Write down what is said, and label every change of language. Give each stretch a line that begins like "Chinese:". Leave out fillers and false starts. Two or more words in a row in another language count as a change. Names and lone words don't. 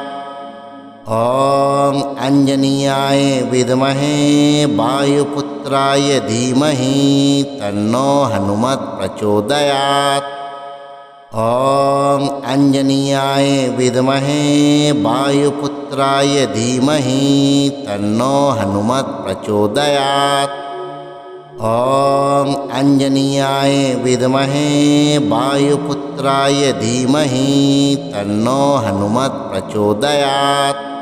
Sanskrit: ওং অঞ্জনীয়ায় বিদ্মহে বায়ুপুত্রায় ধীমহি তন্নো হনুমৎ প্রচোদয়াৎ। ওং অঞ্জনীয়ায় বিদ্মহে বায়ুপুত্রায় वायुपुत्राय धीमहि तन्नो हनुमत् प्रचोदयात्। ॐ अंजनीयाय विद्महे वायुपुत्राय धीमहि तन्नो हनुमत् प्रचोदयात्।